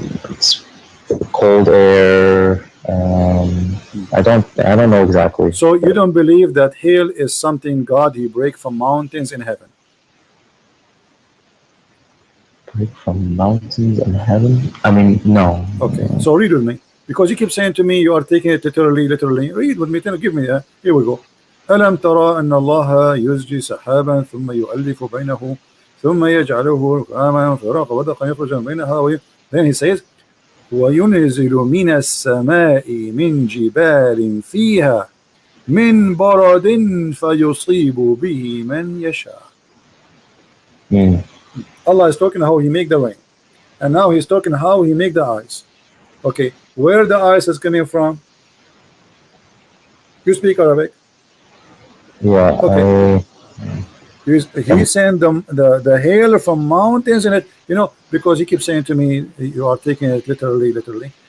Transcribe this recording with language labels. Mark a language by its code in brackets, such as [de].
[en] It's cold air. I don't know exactly. So you don't believe that hail is something God he break from mountains in heaven? Break from mountains in heaven? I mean, no. Okay. So read with me, because you keep saying to me you are taking it literally. Read with me. Give me that. Here we go. [ar] ألم ترى أن الله يزجي سحابا ثم يؤلف بينه ثم يجعله ركاما فراق ودقا يخرج من بينها. [en] Then he says [ar] وينزل من السماء من جبال فيها من برد فيصيب به من يشاء. [en] Allah is talking how he make the rain, and now he's talking how he make the ice. Okay, where the ice is coming from? You speak Arabic? Yeah. Okay. He's saying the hail from mountains, and it, because he keeps saying to me you are taking it literally.